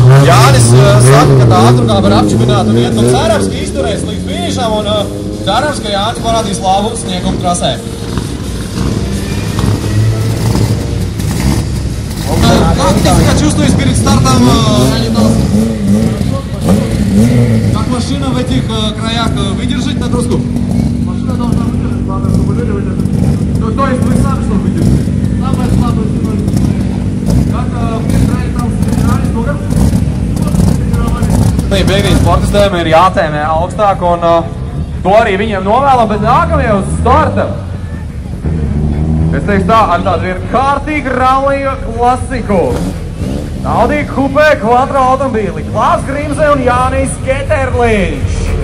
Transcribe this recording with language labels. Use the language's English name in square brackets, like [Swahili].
[Latvian] Jānis saka, ka tā ātrumā var apčipināt un iet, un cerams, ka izturēs līdz finišam, un cerams, ka Jānis parādīs labu sniegumu trasē. [Russian] Как ты себя чувствуешь перед стартом ралли-трассы? Как машина в этих краях выдержит нагрузку? Машина должна выдержать, главное, чтобы люди выдержали. Ну, то есть вы сами что выдержите? Самое слабое звено. Как в ралли-трассе тренировались много? [Latvian] Beigās sportistiem ir jātēmē augstāk, un to arī viņiem novēlam, bet nākamie uz starta. Es teikšu tā, ar tādu ir kārtīgu rallija klasiku. Audi Coupé Quattro automobīli, Klaus Grimze un Jānis Keterliņš.